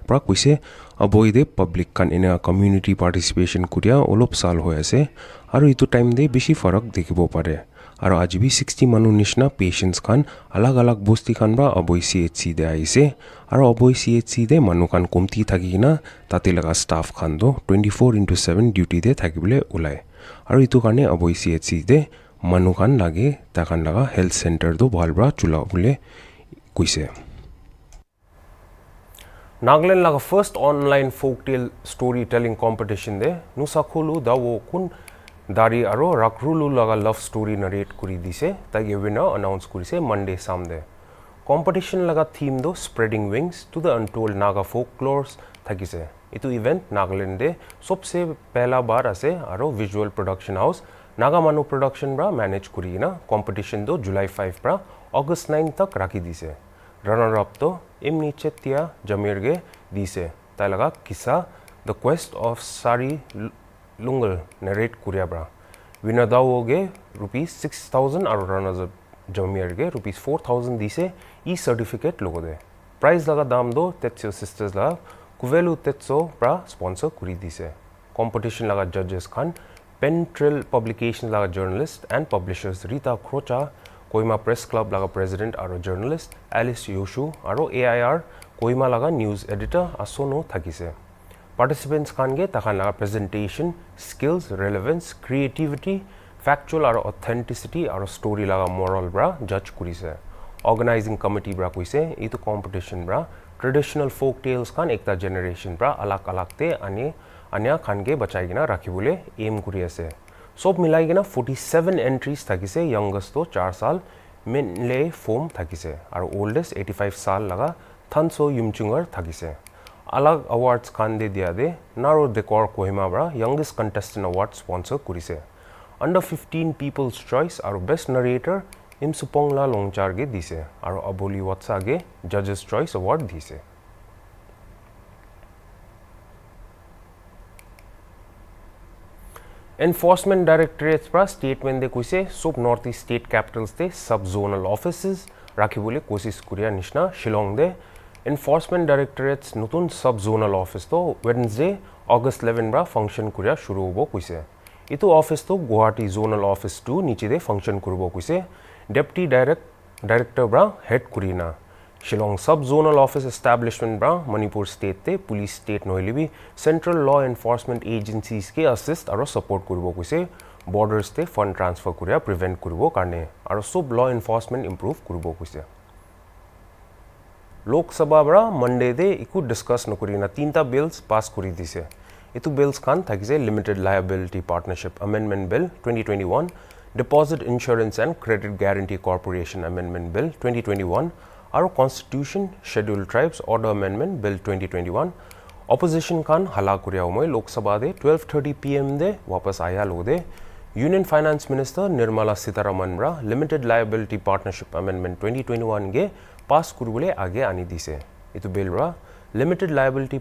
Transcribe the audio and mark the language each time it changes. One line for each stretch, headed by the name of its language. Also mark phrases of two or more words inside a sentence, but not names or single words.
Naga Pidgin: পৰা কৈছে অবৈ দে পাব্লিক খান এনে
English: community participation
Naga Pidgin: কৰিয়া অলপ সাল হৈ আছে আৰু ইটো টাইম দে বেছি ফৰক দেখিব পাৰে আৰু আজি বি 60 মানুহ নিচিনা পেশেন্টছ খান আলাগ আলাগ বস্তি খান বা অবৈ CHC দে আহিছে আৰু অবৈ CHC দে মানুহ খান কমতি থাকি কিনা তাতে লগা ষ্টাফ খান দো 24/7 ডিউটি দে থাকিবলৈ ওলায় আৰু ইটো কাৰণে অবৈ CHC দে মানুহ খান লাগে তাখান লগা
English: health centre
Naga Pidgin: দো ভালবৰা চলাবলৈ কৈছে Nagaland laga
English: first online folktale storytelling competition
Naga Pidgin: de Nusakhulu dawo kun dari aro rakrulu laga
English: love story narrate
Naga Pidgin: kuri dise tagi
English: winner announce
Naga Pidgin: kurise Monday samde competition laga theme do
English: spreading wings to the untold Naga folklores
Naga Pidgin: thakise itu event Nagaland de sobse pehla bar ase aro
English: visual production house
Naga Pidgin: Naga Manu production bra manage kuri na competition do July 5 pra August 9 tak rakhi dise
English: runner up
Naga Pidgin: to Imni Chetia Jamirge dise talaga kisa The Quest of Sari Lungal narrate kuriya bra winner dawoge ₹6,000 aru
English: runners up
Naga Pidgin: Jamirge ₹4,000 dise e certificate logode prize laga dam do Tetsu sisters la Kuvelu Tetsu bra sponsor kuri dise competition laga judges khan Pentrill Publications laga
English: journalist and publishers
Naga Pidgin: Rita Krocha Kohima Press Club laga president aro journalist Alice Yoshu aro AIR Kohima laga news editor Asono thakise participants khange takhan laga
English: presentation skills relevance creativity factual
Naga Pidgin: aro authenticity aro story laga moral bra judge kurise
English: organizing committee
Naga Pidgin: bra koise etu competition bra
English: traditional folk tales
Naga Pidgin: khan ekta generation bra alag alag te anya khange bachai gina rakhibole aim kuri ase সব মিলাই কিনা 47 এন্ট্রিজ থাকিছে youngest তো 4 সাল মিনলে ফোম থাকিছে আৰু oldest 85 সাল লগা থানসো ইমচুঙৰ থাকিছে আলাগ অ্যাওয়ার্ডস খান দে দিয়া দে নাৰো ডেকৰ কোহিমা বৰা
English: youngest contestant award sponsor
Naga Pidgin: কৰিছে
English: under 15 people's choice
Naga Pidgin: আৰু
English: best narrator
Naga Pidgin: ইমসুপংলা লংচাৰগে দিছে আৰু অবলি ওয়াটসাগে
English: judges choice award
Naga Pidgin: দিছে Enforcement Directorate pra statement de koise
English: sub northeast state capitals
Naga Pidgin: de
English: sub zonal offices
Naga Pidgin: rakhibole kosis kuriya nishna Shillong de Enforcement Directorate's nutun
English: sub zonal office
Naga Pidgin: to Wednesday August 11 bra function kuriya shuru hobo koise itu office to Guwahati
English: zonal office
Naga Pidgin: 2 niche de function kuribo koise
English: deputy director
Naga Pidgin: bra head kurina Shillong
English: sub zonal office establishment
Naga Pidgin: bra Manipur state te
English: police state
Naga Pidgin: noilibi
English: central law enforcement agencies
Naga Pidgin: ke assist aro support kuribo koise borders te
English: fund transfer
Naga Pidgin: kuriya prevent kuribo karne aro sub
English: law enforcement
Naga Pidgin: improve kuribo koise Lok Sabha bra Monday de iku discuss nokuri na 3ta
English: bills pass
Naga Pidgin: kuri dise इतु बिल्स खान थाकिसे लिमिटेड लायबिलिटी पार्टनरशिप अमेंडमेंट बिल 2021, डिपॉजिट इंश्योरेंस एंड क्रेडिट गारंटी कॉर्पोरेशन अमेंडमेंट बिल 2021 और कॉन्स्टिट्यूशन शेड्यूल ट्राइब्स ऑर्डर अमेंडमेंट बिल 2021 ऑपोजिशन खान हला कुरियाओ में लोकसभा दे 12:30 PM दे वापस आया लो दे
English: union finance minister
Naga Pidgin: निर्मला सीतारमण रा लिमिटेड लायबिलिटी पार्टनरशिप अमेंडमेंट 2021 गे पास कुरुबले आगे आनी दिसे इतु बिल रा लिमिटेड लायबिलिटी